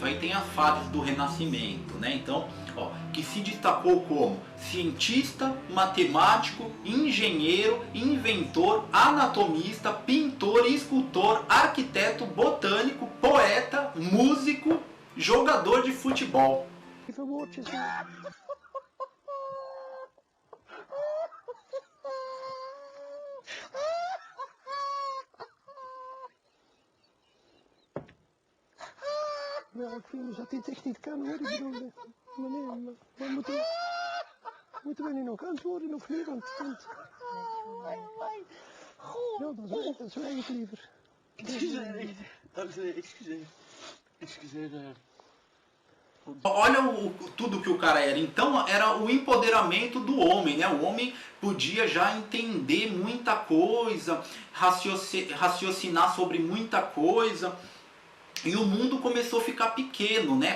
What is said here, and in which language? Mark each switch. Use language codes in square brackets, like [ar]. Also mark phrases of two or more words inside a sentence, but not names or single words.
[pt] Aí tem as fases do Renascimento, né? Então, que se destacou como cientista, matemático, engenheiro, inventor, anatomista, pintor, escultor, arquiteto, botânico, poeta, músico, jogador de futebol. [nl] Ja, ik vind dat dit echt niet kan hoor. Ik bedoel, maar moeten we nu nog antwoorden of niet? Want ja, dat zwijg ik liever. Excuseer, excuseer. [pt] Olha tudo que o cara era. Então era o empoderamento do homem, né? O homem podia já entender muita coisa, raciocinar sobre muita coisa. E o mundo começou a ficar pequeno, né?